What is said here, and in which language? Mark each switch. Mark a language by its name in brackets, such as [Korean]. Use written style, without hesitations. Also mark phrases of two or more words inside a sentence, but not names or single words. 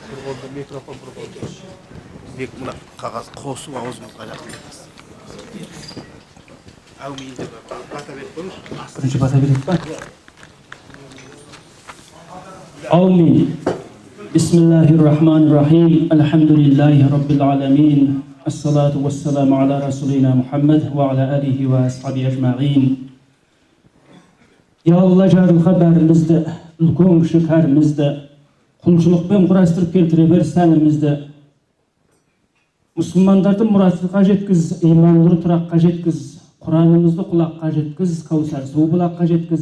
[Kazakh] Бір қолында микрофон, бір қолында. Екі мына қағаз қосып аузыңызға жақындатасыз. Әумин деп бата беріп қойыңыз. Бірінші бата берейік па? Әумин. [Arabic] بسم الله الرحمن الرحيم. الحمد لله رب العالمين. الصلاة والسلام على رسولنا محمد وعلى آله وأصحابه أجمعين. [Kazakh] Я Алла, жарылға бәрімізді, үлкен кіші кәрімізді, құлшылықпен құрастырып келтіре бер сәнімізді. Мұсылмандарды мұратқа жеткіз, иманлы тұраққа жеткіз, Құранымызды құлаққа жеткіз, Каусар суы бұлаққа жеткіз.